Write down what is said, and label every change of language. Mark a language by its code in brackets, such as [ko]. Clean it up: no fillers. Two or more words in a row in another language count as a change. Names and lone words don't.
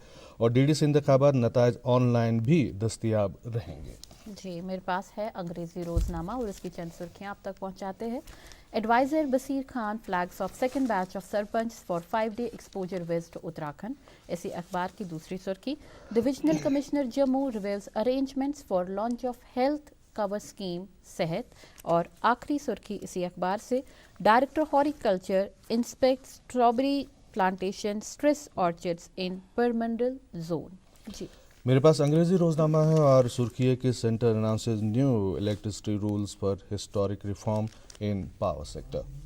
[ur] اور DDC انتخابات نتائج [en] on line [ur] بھی دستیاب رہیں گے. جی میرے پاس ہے انگریزی روزنامہ اور اس کی چند سرخیاں آپ تک پہنچاتے ہیں. [en] Advisor Basir Khan flags off second batch of Sarpanch for 5-day exposure visit Uttarakhand. [ur] اسی اخبار کی دوسری سرخی [en] Divisional Commissioner Jammu reviews arrangements for launch of Health Cover Scheme صحت. [ur] اور آخری سرخی اسی اخبار سے [en] Director Horticulture inspects strawberry plantation stresses orchards in Purmandal zone. [ur] جی میرے پاس انگریزی روزنامہ ہے اور سرخی ہے کہ [en] Centre announces new electricity rules for historic reform in power sector.